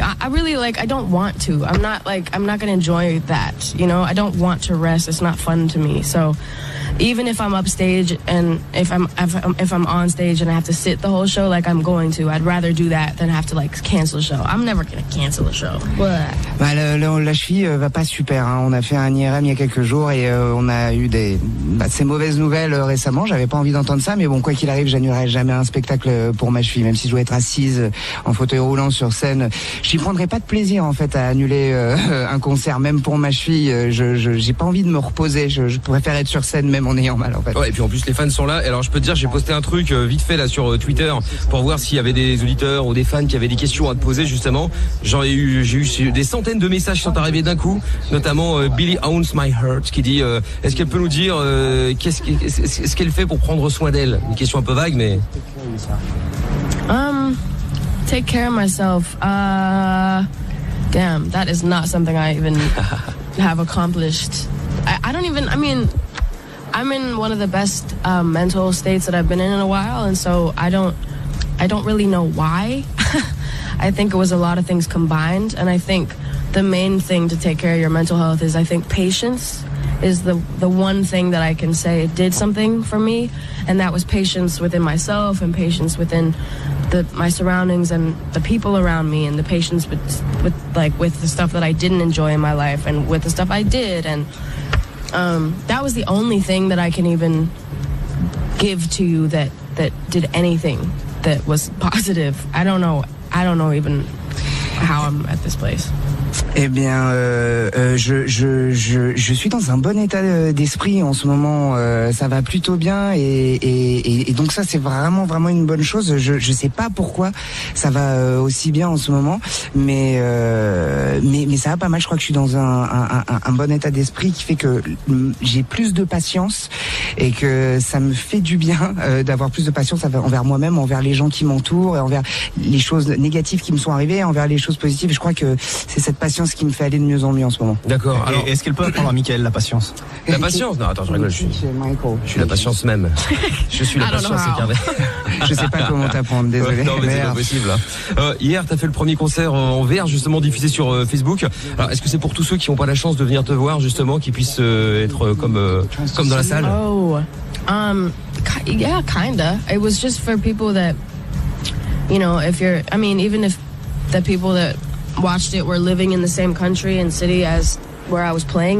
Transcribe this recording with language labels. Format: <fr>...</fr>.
<en>I really I don't want to. I'm not gonna enjoy that. You know, I don't want to rest. It's not fun to me. So even if I'm upstage and if I'm on stage and I have to sit the whole show like I'm going to, I'd rather do that than have to cancel a show. I'm never gonna cancel a show.</en> <fr>Bah, la cheville va pas super. Hein. On a fait un IRM il y a quelques jours et on a eu ces mauvaises nouvelles récemment. J'avais pas envie d'entendre ça, mais bon, quoi qu'il arrive, j'annulerai jamais un spectacle pour ma cheville, même si je dois être assise en fauteuil roulant sur scène. J'y prendrai pas de plaisir en fait à annuler un concert, même pour ma cheville. J'ai pas envie de me reposer. Je préfère être sur scène même en ayant mal en fait. Ouais, et puis en plus les fans sont là. Alors je peux te dire, j'ai posté un truc vite fait là sur Twitter pour voir s'il y avait des auditeurs ou des fans qui avaient des questions à te poser justement. J'ai eu des centaines de messages qui sont arrivés d'un coup, notamment Billie Owns My Heart qui dit est-ce qu'elle peut nous dire ce qu'elle fait pour prendre soin d'elle? Une question un peu vague mais</fr> <en>take care of myself. Damn, that is not something I even have accomplished. I'm in one of the best mental states that I've been in a while, and so I don't really know why. I think it was a lot of things combined, and I think the main thing to take care of your mental health is, I think, patience is the one thing that I can say did something for me, and that was patience within myself and patience within my surroundings and the people around me, and the patience with the stuff that I didn't enjoy in my life and with the stuff I did, and that was the only thing that I can even give to you that did anything that was positive. I don't know even how I'm at this place.</en> <fr>Eh bien, je suis dans un bon état d'esprit en ce moment. Ça va plutôt bien et donc ça c'est vraiment une bonne chose. Je sais pas pourquoi ça va aussi bien en ce moment, mais ça va pas mal. Je crois que je suis dans un bon état d'esprit qui fait que j'ai plus de patience et que ça me fait du bien d'avoir plus de patience envers moi-même, envers les gens qui m'entourent et envers les choses négatives qui me sont arrivées, envers les choses positives. Je crois que c'est cette patience qui me fait aller de mieux en mieux en ce moment. D'accord. Alors, est-ce qu'elle peut apprendre à Mickaël la patience? La patience? Non, attends, je rigole. Je suis la patience même. Je suis la patience incarnée. Je sais pas comment t'apprendre, désolé. Non, mais c'est pas possible. Hier, t'as fait le premier concert en VR, justement, diffusé sur Facebook. Alors, est-ce que c'est pour tous ceux qui n'ont pas la chance de venir te voir, justement, qui puissent être comme dans la salle?</fr> <en>Oh, yeah, kinda. It was just for people that, even if the people that watched it were living in the same country and city as where I was playing.</en>